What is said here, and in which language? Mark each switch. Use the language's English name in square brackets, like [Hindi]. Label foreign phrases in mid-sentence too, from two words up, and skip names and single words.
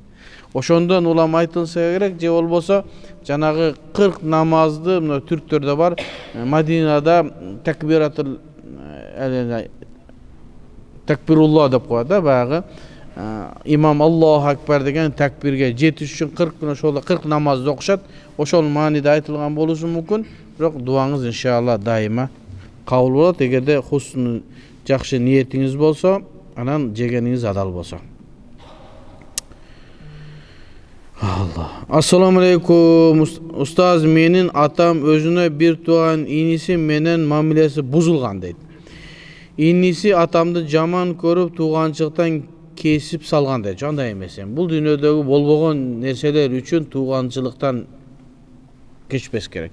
[Kyrgyz] Ошондон улам айтылса керек, же болбосо жанагы 40 намазды, мына түрктөрдө бар, Мадинада такбирулла деп коет да, баягы имам [Arabic] الله أكبر [Kyrgyz] деген такбирге жетиш үчүн 40 күн ошол 40 намазды окушат. Ошол мааниде айтылган болушу мүмкүн, бирок дуаңыз иншалла дайыма кабыл болот, эгерде хусн жакшы ниетиңиз болсо, анан жегениңиз адал болсо. Allah. [Arabic] السلام عليكم. [Kyrgyz] Ustaz, менин атам өзүнө бир тууган иниси менен мамилеси бузулган дейт. Иниси атамды жаман көрүп тууганчылыктан кесип салган дейт. Андай эмес. Бул дүйнөдөгү болбогон нерселер үчүн тууганчылыктан кечпес керек.